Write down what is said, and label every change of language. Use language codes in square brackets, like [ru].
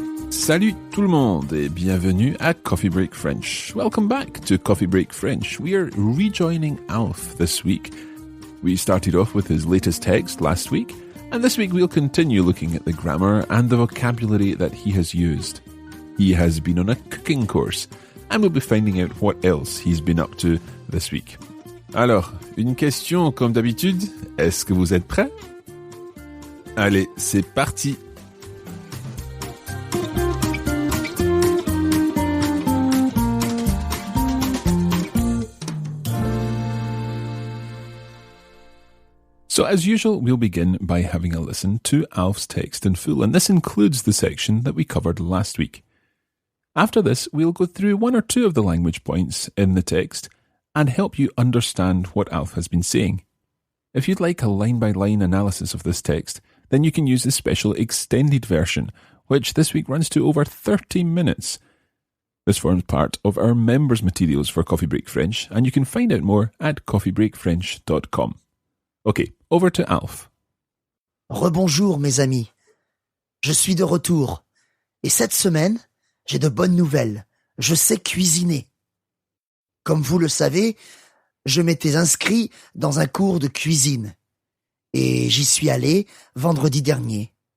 [fr] Salut tout le monde et bienvenue à Coffee Break French. [en] Welcome back to Coffee Break French. We are rejoining Alf this week. We started off with his latest text last week, and this week we'll continue looking at the grammar and the vocabulary that he has used. He has been on a cooking course, and we'll be finding out what else he's been up to this week. [fr] Alors, une question comme d'habitude, est-ce que vous êtes prêts? Allez, c'est parti! [en] So as usual, we'll begin by having a listen to Alf's text in full, and this includes the section that we covered last week. After this, we'll go through one or two of the language points in the text and help you understand what Alf has been saying. If you'd like a line-by-line analysis of this text, then you can use the special extended version, which this week runs to over 30 minutes. This forms part of our members' materials for Coffee Break French, and you can find out more at coffeebreakfrench.com. Okay, over to Alf. [fr] Rebonjour mes amis, je suis de retour, et cette semaine, j'ai de bonnes nouvelles, je sais cuisiner. Comme vous le savez, je m'étais inscrit dans un cours de cuisine, et j'y suis allé vendredi dernier.